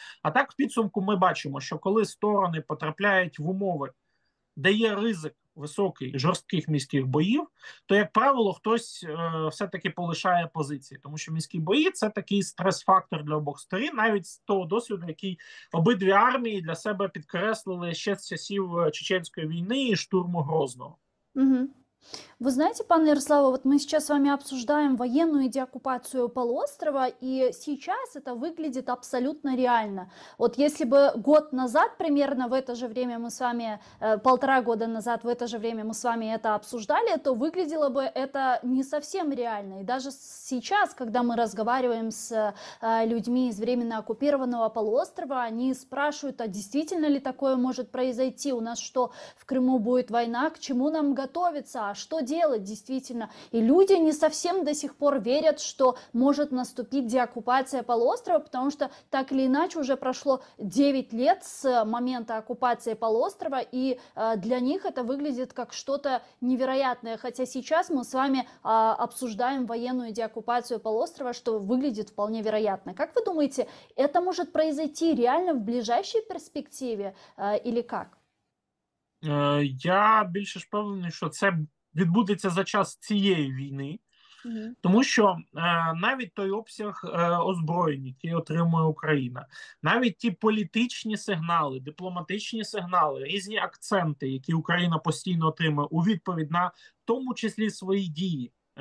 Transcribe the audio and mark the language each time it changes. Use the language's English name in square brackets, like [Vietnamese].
[Ukrainian] А так, в підсумку, ми бачимо, що коли сторони потрапляють в умови, де є ризик високий жорстких міських боїв, то, як правило, хтось все-таки полишає позиції. Тому що міські бої – це такий стрес-фактор для обох сторін, навіть з того досвіду, який обидві армії для себе підкреслили ще з часів Чеченської війни і штурму Грозного. Мгм. [Russian] Вы знаете, пане Ярослава, вот мы сейчас с вами обсуждаем военную деоккупацию полуострова, и сейчас это выглядит абсолютно реально. Вот если бы год назад, примерно в это же время мы с вами, 1,5 года назад в это же время мы с вами это обсуждали, то выглядело бы это не совсем реально. И даже сейчас, когда мы разговариваем с людьми из временно оккупированного полуострова, они спрашивают, а действительно ли такое может произойти? У нас что, в Крыму будет война? К чему нам готовиться? А что делать действительно? И люди не совсем до сих пор верят, что может наступить деоккупация полуострова, потому что так или иначе уже прошло 9 лет с момента оккупации полуострова, и для них это выглядит как что-то невероятное. Хотя сейчас мы с вами обсуждаем военную деоккупацию полуострова, что выглядит вполне вероятно. Как вы думаете, это может произойти реально в ближайшей перспективе или как? [Ukrainian] Я більше ж впевнений, що це відбудеться за час цієї війни, Мгм. тому що навіть той обсяг озброєнь, який отримує Україна, навіть ті політичні сигнали, дипломатичні сигнали, різні акценти, які Україна постійно отримує у відповідь на в тому числі свої дії.